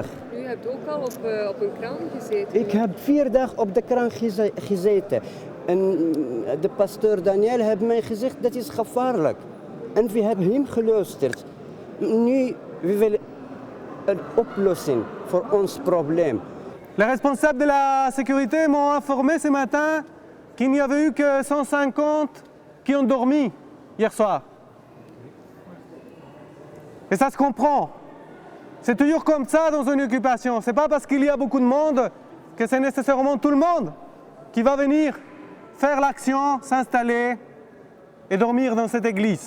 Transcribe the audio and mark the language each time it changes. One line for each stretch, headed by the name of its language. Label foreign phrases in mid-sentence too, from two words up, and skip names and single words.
Dutch: U hebt ook al op een kraan gezeten? Ik heb 4 dagen op de kraan gezeten. En de pastoor Daniel heeft mij gezegd dat is gevaarlijk. En we hebben hem geluisterd. Nu we willen een oplossing voor ons probleem.
French: Les responsables de la sécurité m'ont informé ce matin qu'il n'y avait eu que 150 qui ont dormi hier soir. Et ça se comprend. C'est toujours comme ça dans une occupation. C'est pas parce qu'il y a beaucoup de monde que c'est nécessairement tout le monde qui va venir faire l'action, s'installer et dormir dans cette église.